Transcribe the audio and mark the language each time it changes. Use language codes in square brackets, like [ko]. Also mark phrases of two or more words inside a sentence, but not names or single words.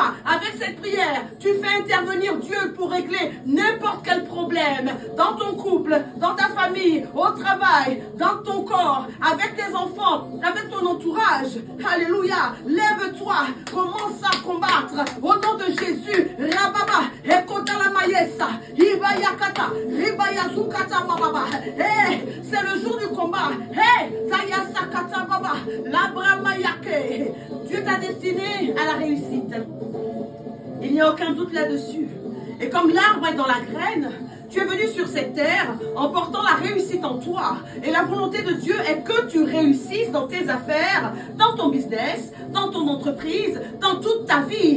[fr] Avec cette prière, tu fais intervenir Dieu pour régler n'importe quel problème dans ton couple, dans ta famille, au travail, dans ton corps, avec tes enfants, avec ton entourage. Alléluia. Lève-toi, commence à combattre au nom de Jésus. Rababa, ekota la maïessa, ibayakata, ribayazukata bababa. C'est le jour du combat. Zayasakata baba, labramayake. Dieu t'a destiné à la réussite. Il n'y a aucun doute là-dessus. Et comme l'arbre est dans la graine, tu es venu sur cette terre en portant la réussite en toi. Et la volonté de Dieu est que tu réussisses dans tes affaires, dans ton business, dans ton entreprise, dans toute ta vie.